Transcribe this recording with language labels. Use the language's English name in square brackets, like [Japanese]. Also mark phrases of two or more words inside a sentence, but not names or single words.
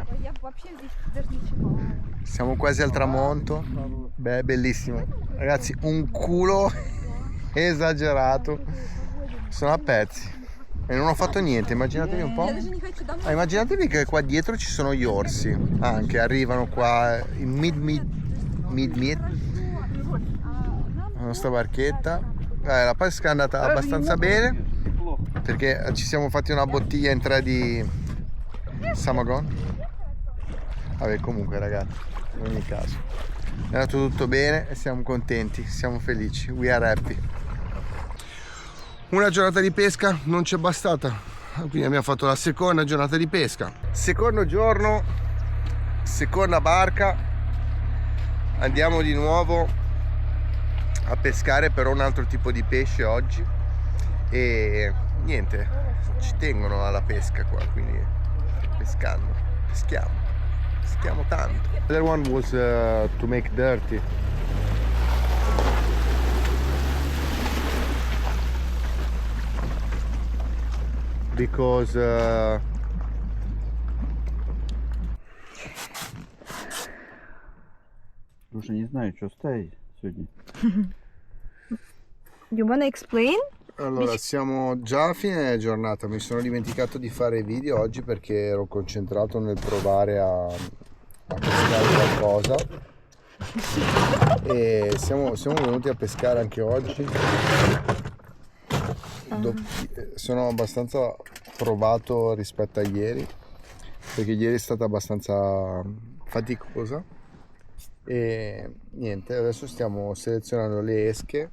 [Russian] Я вообще здесь даже ничего. [Italian] Siamo quasi al tramonto. Beh, bellissimo. Ragazzi, un culo esagerato. Sono a pezzi. E non ho fatto niente, immaginatevi un po'. [Russian] Я даже не хочу домой. [Italian] Ah, immaginatevi che qua dietro ci sono gli orsi. Anche arrivano qua in mid. La nostra barchetta. La pesca è andata abbastanza bene. [Russian] неплохо. [Italian] Perché ci siamo fatti una bottiglia in 3 di Samagon. Vabbè, comunque ragazzi, in ogni caso è andato tutto bene e siamo contenti, siamo felici, [English] we are happy. [Italian] Una giornata di pesca non ci è bastata, quindi abbiamo fatto la seconda giornata di pesca. Secondo giorno, seconda barca, andiamo di nuovo a pescare però un altro tipo di pesce oggi e niente, ci tengono alla pesca qua, quindi peschiamo tanto. [English] The other one was to make dirty. Because [Russian] Слушай, не знаю, что ставить сегодня. [English] You wanna explain? [Italian] allora siamo già a fine giornata, mi sono dimenticato di fare video oggi perché ero concentrato nel provare a pescare qualcosa e siamo venuti a pescare anche oggi. Sono abbastanza provato rispetto a ieri perché ieri è stata abbastanza faticosa e niente, adesso stiamo selezionando le esche.